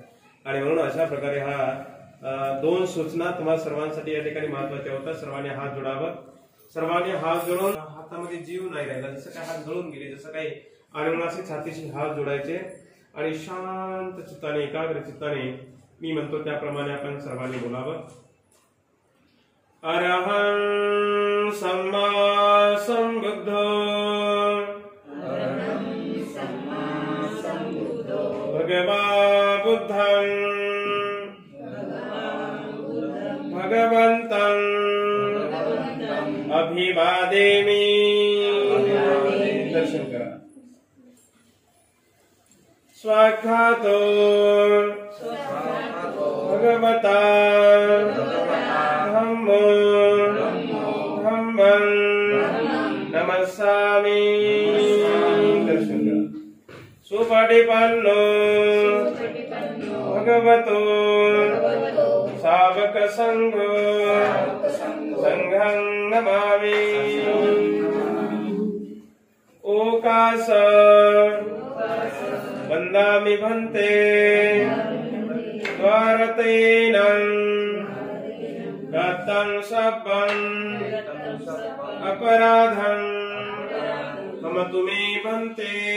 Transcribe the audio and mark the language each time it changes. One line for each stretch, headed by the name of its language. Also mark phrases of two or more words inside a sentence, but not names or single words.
Marathi: आणि म्हणून अशा प्रकारे हा 2 सूचना तुम्हाला सर्वांसाठी या ठिकाणी महत्वाच्या होत्या. सर्वांनी हात जोडावं. सर्वांनी हात जोडून हातामध्ये जीव नाही राहिला, जसं काय हात जळून गेले, जसं काही. आणि म्हणून असे छातीशी हात जोडायचे आणि शांत चित्ताने, एकाग्र चित्ताने मी म्हणतो त्याप्रमाणे आपण सर्वांनी बोलावं.
Pali: अरहं सम्मा संबुद्धो, अरहं सम्मा संबुद्धो, भगवान् बुद्धं भगवन्तं अभिवादेमि।
Marathi: दर्शन करा।
Pali: स्वाख्यातो भगवता धम्मो धम्मं नमस्सामि।
Marathi: दर्शन करा।
Pali: सुपटिपन्नो भगवतो सावक संघो संघं नमामि। ओकास वन्दामि भन्ते द्वारतेनं गतं सब्बं अपराधं क्षमतु मे भन्ते।